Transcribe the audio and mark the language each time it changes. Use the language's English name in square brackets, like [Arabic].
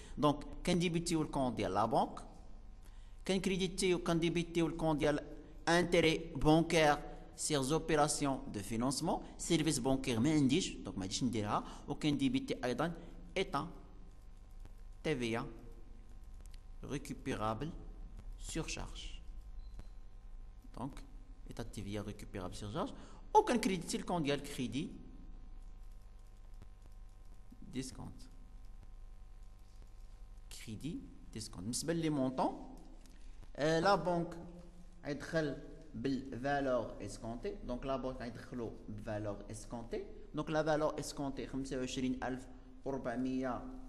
[Arabic] دونك كنديبيتيو الكونت ديال لا بنك كنديبيتيو الكونت ديال انتري بونكير سير زوبيراسيون دو فينونسمون. سيرفيس بونكير ما عنديش دونك ما غاديش نديرها. وكنديبيتي ايضا ايتا تي في récupérable sur charge. [French] Donc état de TVA récupérable sur charge. Aucun crédit le compte [Arabic] ديال [French] crédit discount. crédit discount. [Arabic] بالنسبه لي مونطون لا بنك غيدخل بالفالور اسكونتي. دونك لا بنك غيدخلوا بفالور اسكونتي. دونك لا فالور اسكونتي 25400.